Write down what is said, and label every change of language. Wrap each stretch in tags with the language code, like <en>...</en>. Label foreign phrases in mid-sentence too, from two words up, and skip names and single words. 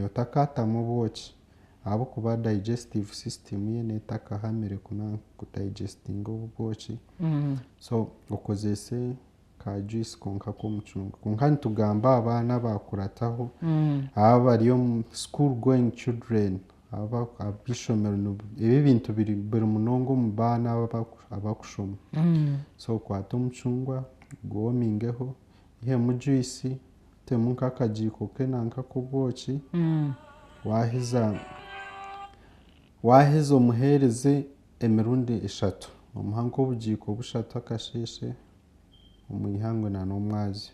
<nyn>otakatamu obwoki ahabw'okuba</nyn> <en>digestive system</en> <nyn>ye netakahamire kudigestinga obwoki. So okozese ka juice konka k'omucungwa. Kwonka nitugamba abaana abakurataho aba bari omu</nyn> <en>school going children</en> <nyn>ab'ishomero, ebi bintu biri munonga omu baana abakushoma. So okwate omucungwa gwomingeho, ihemu juice, otemu nk'akagiiko ke nanka k'obwoki, waaheza omuheereze emirundi 3, omuha nk'obugiiko 3 akasheeshe omwihangwe na n'omwazi.</nyn>